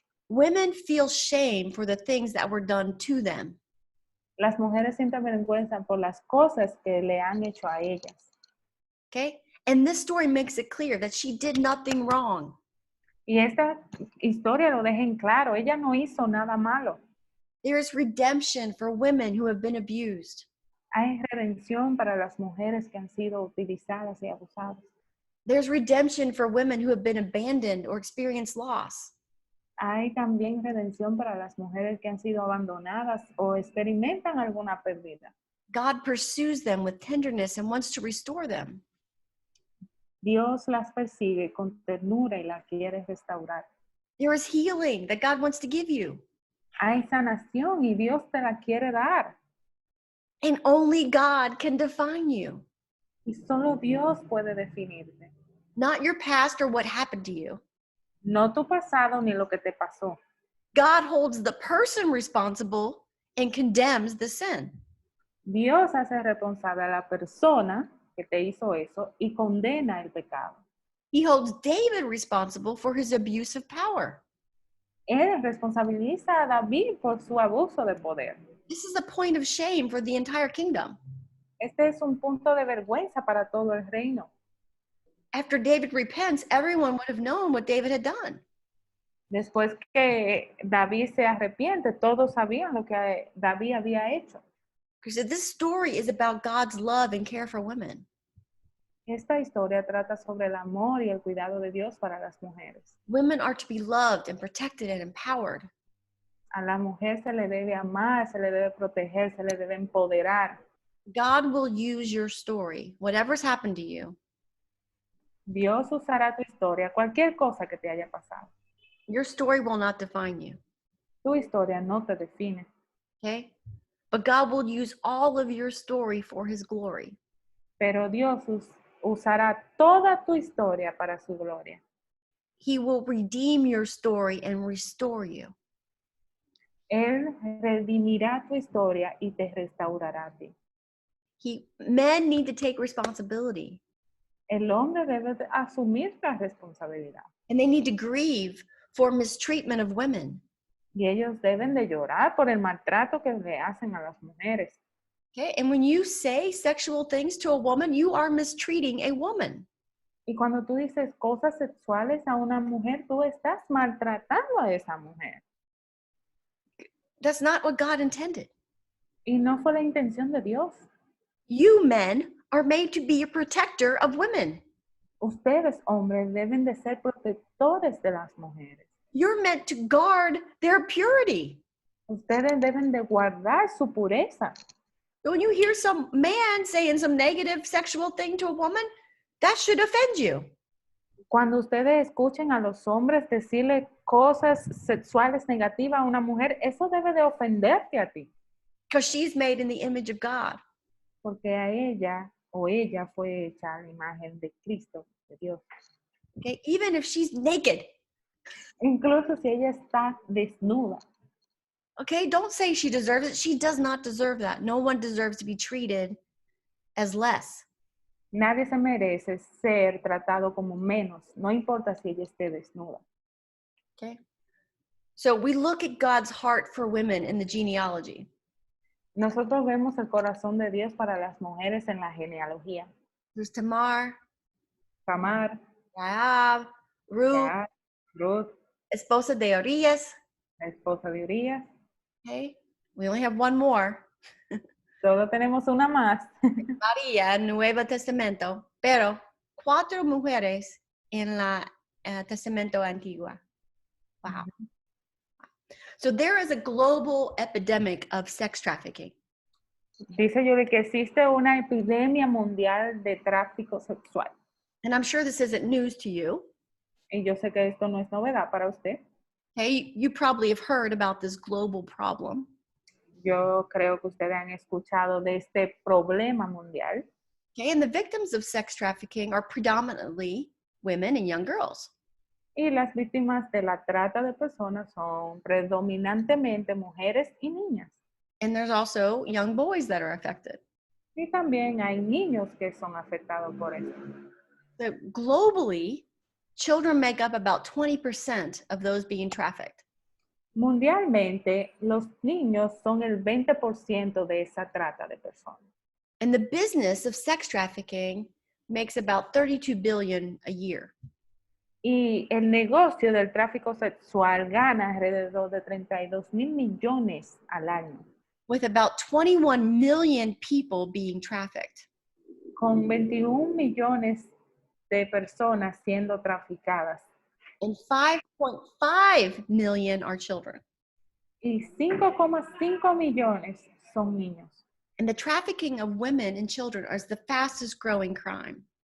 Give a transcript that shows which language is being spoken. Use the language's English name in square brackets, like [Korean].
[English] Women feel shame for the things that were done to them. [Spanish] Las mujeres sienten vergüenza por las cosas que le han hecho a ellas. [English] Okay? And this story makes it clear that she did nothing wrong. [Spanish] Y esta historia lo deja en claro, ella no hizo nada malo. [English] There is redemption for women who have been abused. [Spanish] Hay redención para las mujeres que han sido utilizadas y abusadas. [English] There's redemption for women who have been abandoned or experienced loss. [Spanish] Hay también redención para las mujeres que han sido abandonadas o experimentan alguna pérdida. [English] God pursues them with tenderness and wants to restore them. [Spanish] Dios las persigue con ternura y las quiere restaurar. [English] There is healing that God wants to give you. [Spanish] Hay sanación y Dios te la quiere dar. [English] And only God can define you. [Spanish] Y solo Dios puede definirte. [English] Not your past or what happened to you. [Spanish] No tu pasado ni lo que te pasó. [English] God holds the person responsible and condemns the sin. [Spanish] Dios hace responsable a la persona que te hizo eso y condena el pecado. [English] He holds David responsible for his abuse of power. [Spanish] Él responsabiliza a David por su abuso de poder. [English] This is a point of shame for the entire kingdom. [Spanish] Este es un punto de vergüenza para todo el reino. [English] After David repents, everyone would have known what David had done. [Spanish] Después que David se arrepiente, todos sabían lo que David había hecho. [English] Because this story is about God's love and care for women. [Spanish] Esta historia trata sobre el amor y el cuidado de Dios para las mujeres. [English] Women are to be loved and protected and empowered. [Spanish] A la mujer se le debe amar, se le debe proteger, se le debe empoderar. [English] God will use your story, whatever's happened to you. [Spanish] Dios usará tu historia, cualquier cosa que te haya pasado. [English] Your story will not define you. [Spanish] Tu historia no te define. [English] Okay? But God will use all of your story for his glory. [Spanish] Pero Dios usará toda tu historia para su gloria. [English] He will redeem your story and restore you. [Spanish] Él redimirá tu historia y te restaurará a ti. [English] Men need to take responsibility. [Spanish] El hombre debe asumir la responsabilidad. [English] And they need to grieve for mistreatment of women. [Spanish] Y ellos deben de llorar por el maltrato que le hacen a las mujeres. [English] Okay? And when you say sexual things to a woman, you are mistreating a woman. [Spanish] Y cuando tú dices cosas sexuales a una mujer, tú estás maltratando a esa mujer. [English] That's not what God intended. [Spanish] Y no fue la intención de Dios. [English] You men are made to be a protector of women. [Spanish] Ustedes, hombres, deben de ser protectores de las mujeres. [English] You're meant to guard their purity. [Spanish] Ustedes deben de guardar su pureza. [English] When you hear some man saying some negative sexual thing to a woman, that should offend you. [Spanish] Cuando ustedes escuchen a los hombres decirle cosas sexuales negativas a una mujer, eso debe de ofenderte a ti. [English] Because she's made in the image of God. [Spanish] Porque a ella o ella fue hecha a la imagen de Cristo, de Dios. [English] Okay? Even if she's naked. [Spanish] Incluso si ella está desnuda. [English] Okay, don't say she deserves it. She does not deserve that. No one deserves to be treated as less. [Spanish] Nadie se merece ser tratado como menos, no importa si ella esté desnuda. [English] Okay. So we look at God's heart for women in the genealogy. [Spanish] Nosotros vemos el corazón de Dios para las mujeres en la genealogía. [English] There's Tamar, [Spanish] Tamar, [English] Ruth, [Spanish] Ruth, esposa de Urias. la esposa de Urías. [English] Okay. We only have one more. [Spanish] Solo tenemos una más. María, Nuevo Testamento, pero 4 mujeres en la Testamento Antiguo. [English] Wow. So there is a global epidemic of sex trafficking. [Spanish] Dice Yuri que existe una epidemia mundial de tráfico sexual. [English] And I'm sure this isn't news to you. [Spanish] Y yo sé que esto no es novedad para usted. [English] Okay, you probably have heard about this global problem. [Spanish] Yo creo que ustedes han escuchado de este problema mundial. [English] Okay, and the victims of sex trafficking are predominantly women and young girls. [Spanish] Y las víctimas de la trata de personas son predominantemente mujeres y niñas. [English] And there's also young boys that are affected. [Spanish] Y también hay niños que son afectados por esto. [English] So globally, children make up about 20% of those being trafficked. [Spanish] Mundialmente, los niños son el 20% de esa trata de personas. [English] And the business of sex trafficking makes about 32 billion a year. [Spanish] Y el negocio del tráfico sexual gana alrededor de 32 mil millones al año. [English] With about 21 million people being trafficked. [Spanish] Con 21 millones de personas siendo traficadas. [English] And 5.5 million are children. [Spanish] Y 5,5 millones son niños. [English] And the trafficking of women and children is the fastest growing crime.